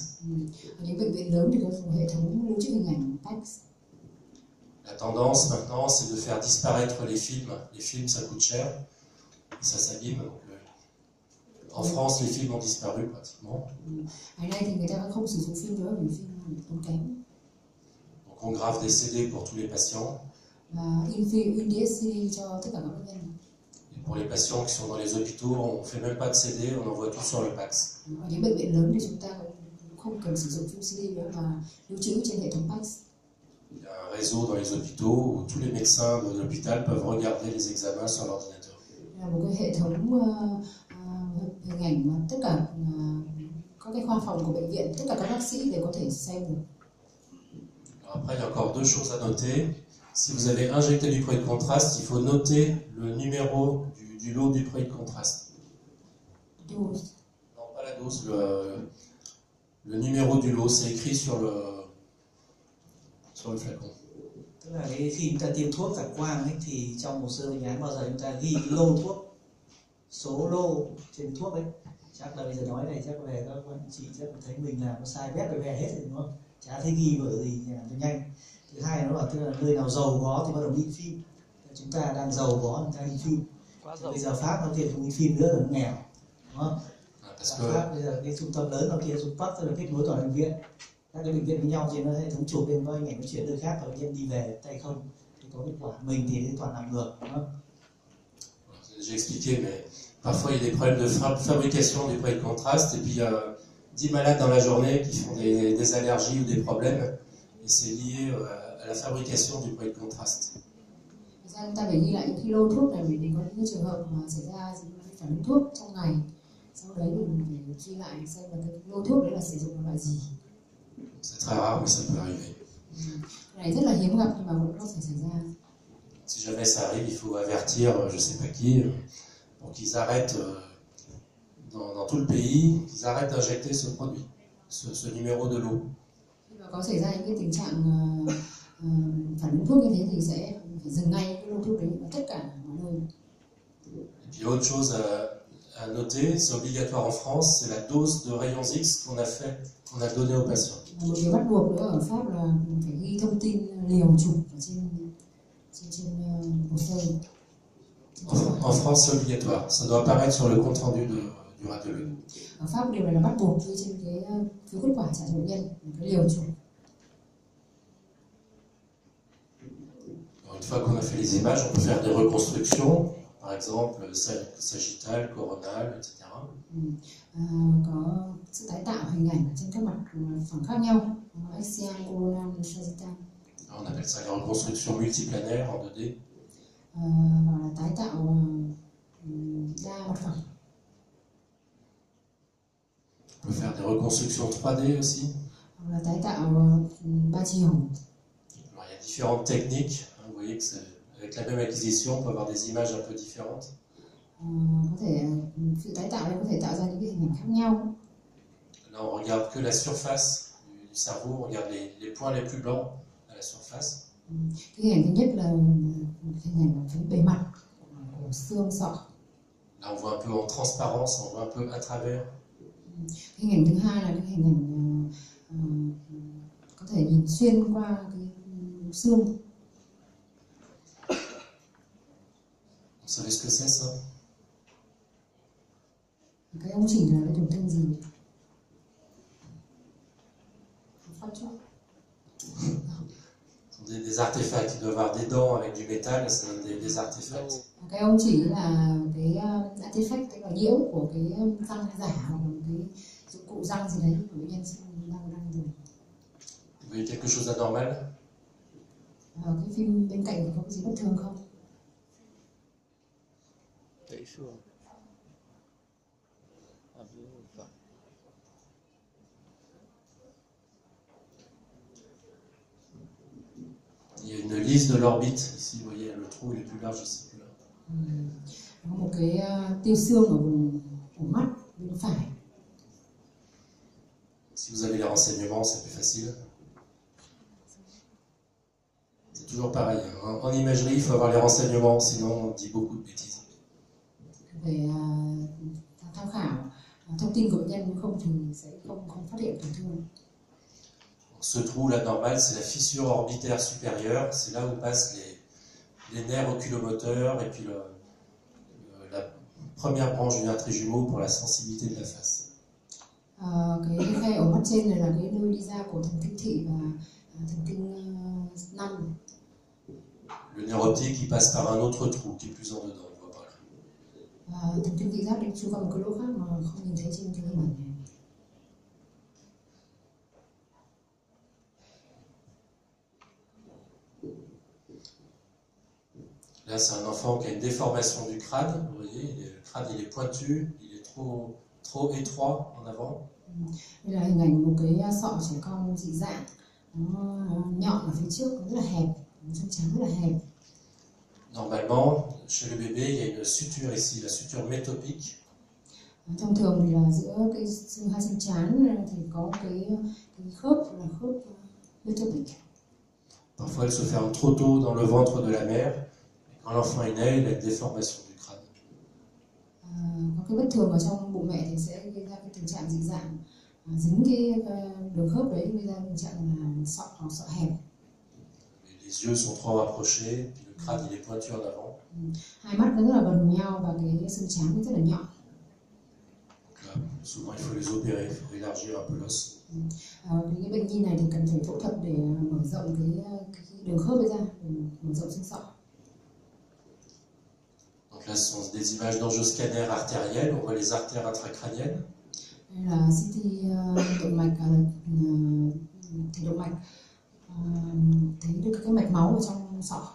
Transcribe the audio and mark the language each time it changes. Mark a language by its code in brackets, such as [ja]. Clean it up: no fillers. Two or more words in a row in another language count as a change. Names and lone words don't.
[vi] Ở những bệnh viện lớn thì có dùng hệ thống lưu trữ hình ảnh PACS. [fr] La tendance maintenant, c'est de faire disparaître les films. Les films, ça coûte cher, ça s'abîme. En France, les films ont disparu pratiquement. [vi] Ngày nay thì người ta không sử dụng phim nữa vì phim tốn kém. [fr] Donc on grave des CD pour tous les patients. [vi] Và in đĩa CD cho tất cả các bệnh nhân. [fr] Et pour les patients qui sont dans les hôpitaux, on ne fait même pas de CD, on envoie tout sur le PACS. [vi] Ở những bệnh viện lớn thì chúng ta cũng không cần sử dụng phim CD nữa mà lưu trữ trên hệ thống PACS. [fr] Il y a un réseau dans les hôpitaux où tous les médecins de l'hôpital peuvent regarder les examens sur l'ordinateur. [vi] Là một cái hệ thống hình ảnh mà tất cả các cái khoa phòng của bệnh viện, tất cả các bác sĩ đều có thể xem được. [fr] Après, il y a encore deux choses à noter. Si vous avez injecté du produit de contraste, il faut noter le numéro du lot du produit de contraste. Dose. Non, pas la dose, le numéro du lot, c'est écrit sur le flacon. [vi] Tức là khi chúng ta tiêm thuốc phản quang ấy, thì trong hồ sơ bệnh án bao giờ chúng ta ghi cái lô thuốc, số lô trên thuốc ấy. Chắc là bây giờ nói này chắc về các anh chị chắc thấy mình làm nó sai bét về hết rồi đúng không? Chả thấy ghi vở gì làm cho nhanh. Thứ hai nó là tức là nơi nào giàu có thì bắt đầu in phim. Chúng ta đang giàu có chúng ta in phim. Bây giờ Pháp nó kia không in phim nữa rồi nó nghèo, đúng không? Pháp bây giờ cái trung tâm lớn nó kia dùng Bắc tức là kết nối toàn bệnh viện. Các cái bệnh viện với nhau trên nó hệ thống chụp lên có hình ảnh nó chuyển nơi khác và bệnh nhân đi về tay không thì có kết quả, mình thì toàn làm ngược, đúng không? [fr] J'ai expliqué, mais parfois il y a des problèmes de fabrication du produit de contraste et puis il y a 10 malades dans la journée qui font des allergies ou des problèmes et c'est lié à la fabrication du produit de contraste. [vi] Chúng ta phải ghi lại những cái lô thuốc này để có những trường hợp mà xảy ra phản ứng thuốc trong ngày. Sau đấy thì mình phải ghi lại xem là cái lô thuốc đấy là sử dụng loại gì. [fr] C'est très rare, mais ça peut arriver. [vi] Cái này rất là hiếm gặp nhưng mà vẫn có thể xảy ra. [fr] Si jamais ça arrive, il faut avertir, je sais pas qui, pour qu'ils arrêtent dans tout le pays, qu'ils arrêtent d'injecter ce produit, ce numéro de lot. [vi] Khi mà có xảy ra những cái tình trạng phản ứng thuốc như thế thì sẽ phải dừng ngay cái lô thuốc đấy ở tất cả mọi nơi. [fr] Et puis autre chose à noter, c'est obligatoire en France, c'est la dose de rayons X qu'on a donné aux patients. [vi] Một điều bắt buộc nữa ở Pháp là phải ghi thông tin liều chụp ở trên hồ sơ. [fr] En France, c'est obligatoire. Ça doit apparaître sur le compte rendu du radiologue. [vi] Ở Pháp điều này là bắt buộc ghi trên cái phiếu kết quả trả cho bệnh nhân cái liều chụp. [fr] Une fois qu'on a fait les images, on peut faire des reconstructions, par exemple sagittale, coronale, etc. [vi] Có sự tái tạo hình ảnh trên các mặt phẳng khác nhau, [fr] axial, coronal, sagittal. On appelle ça les reconstructions multiplanaires en 2D. [vi] Hoặc là tái tạo đa mặt phẳng. [fr] On peut faire des reconstructions 3D aussi. [vi] Hoặc là tái tạo 3 chiều. [fr] Alors, il y a différentes techniques. Vous voyez que avec la même acquisition, on peut avoir des images un peu différentes. [vi] Có thể sự tái tạo này có thể tạo ra những cái hình ảnh khác nhau. [fr] Là, on regarde que la surface du cerveau, on regarde les points les plus blancs à la surface. [vi] Cái hình ảnh thứ nhất là hình ảnh ở phía bề mặt của xương sọ. [fr] Là, on voit un peu en transparence, on voit un peu à travers. [vi] Hình ảnh thứ hai là cái hình ảnh có thể nhìn xuyên qua cái xương. [fr] Vous savez ce que c'est ça? [vi] Cái ông chỉ là cái tổn thương gì? Phát trước. [fr] des artefacts. Il doit avoir des dents avec du métal, ça donne des artefacts. [vi] Cái ông chỉ là cái artifact, tức là nhiễu của cái răng giả hoặc là cái dụng cụ răng gì đấy của bệnh nhân đang dùng. [fr] Vous voyez quelque chose d'anormal? [vi] Cái phim bên cạnh thì có cái gì bất thường không? Gãy xương. [fr] Il y a une lisse de l'orbite. Ici, vous voyez, le trou il est plus large ici. [vi] Có một cái tia xương ở vùng mắt bên phải. [fr] Si vous avez les renseignements, c'est plus facile. C'est toujours pareil. En imagerie, il faut avoir les renseignements, sinon on dit beaucoup de bêtises. [vi] Về tham khảo thông tin của bệnh nhân, nếu không thì sẽ không phát hiện tổn thương. [fr] Ce trou là normal, c'est la fissure orbitaire supérieure, c'est là où passent les nerfs oculomoteurs et puis la première branche du nerf trijumeau pour la sensibilité de la face. [vi] Cái khe ở mắt trên này là cái nơi đi ra của thần kinh thị và thần kinh 5. [fr] Le nerf optique il passe par un autre trou qui est plus en dedans, on voit pas là. [vi] Thần kinh thị giác đi chui qua một cái lỗ khác mà không nhìn thấy trên cái hình ảnh này. [fr] Là, c'est un enfant qui a une déformation du crâne. Vous voyez, le crâne il est pointu, il est trop étroit en avant. [vi] Đây là hình ảnh một cái sọ trẻ con dị dạng, nó nhọn ở phía trước, rất là hẹp, chân trắng rất là hẹp. [fr] Normalement, chez le bébé, il y a une suture ici, la suture métopique. [vi] Thông thường thì là giữa cái hai chân trán thì có cái khớp là khớp métopique. [fr] Parfois, elle se ferme trop tôt dans le ventre de la mère. Quand l'enfant est né, il a une déformation du crâne. [vi] Có cái bất thường ở trong bụng mẹ thì sẽ gây ra cái tình trạng dị dạng, dính cái đường khớp đấy gây ra tình trạng là sọ hẹp. [fr] Les yeux sont trop rapprochés, puis le crâne il est pointu en avant. [vi] Hai mắt nó rất là gần nhau và cái xương trán nó rất là nhọn. [fr] Donc là, souvent il faut les opérer, il faut élargir un peu l'os. [vi] Cái bệnh nhi này thì cần phải phẫu thuật để mở rộng cái đường khớp ấy ra, để mở rộng xương sọ. [fr] Donc là, ce sont des images d'angioscanner artériel, on voit les artères intracrâniennes. [vi] Đây là CT động mạch, thì động mạch thấy được cái mạch máu ở trong sọ.